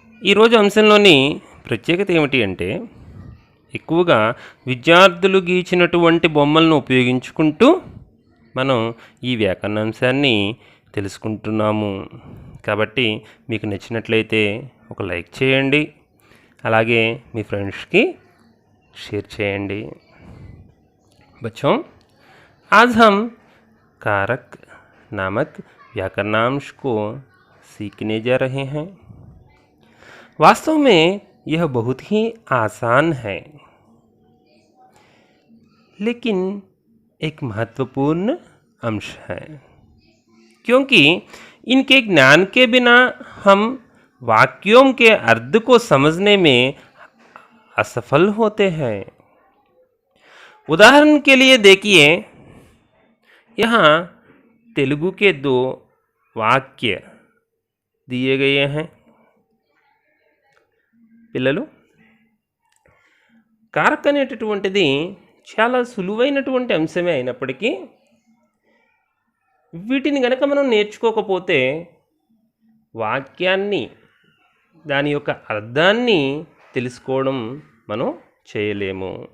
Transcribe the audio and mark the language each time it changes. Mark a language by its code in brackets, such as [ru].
[te] ఈరోజు అంశంలోని ప్రత్యేకత ఏమిటి అంటే, ఎక్కువగా విద్యార్థులు గీచినటువంటి బొమ్మలను ఉపయోగించుకుంటూ మనం ఈ వ్యాకరణాంశాన్ని తెలుసుకుంటున్నాము. కాబట్టి మీకు నచ్చినట్లయితే ఒక లైక్ చేయండి, అలాగే మీ ఫ్రెండ్స్కి शेयर చేయండి. [hi] बच्चों, आज हम कारक नामक व्याकरणांश को सीखने जा रहे हैं. वास्तव में यह बहुत ही आसान है, लेकिन एक महत्वपूर्ण अंश है, क्योंकि इनके ज्ञान के बिना हम वाक्यों के अर्थ को समझने में असफल होते हैं. उदाहरण के लिए देखिए, यहाँ तेलुगु के 2 वाक्य दिए गए हैं. [te] పిల్లలు, కారక్ అనేటటువంటిది చాలా సులువైనటువంటి అంశమే అయినప్పటికీ వీటిని గనక మనం నేర్చుకోకపోతే వాక్యాన్ని, దాని యొక్క అర్థాన్ని తెలుసుకోవడం మనం చేయలేము.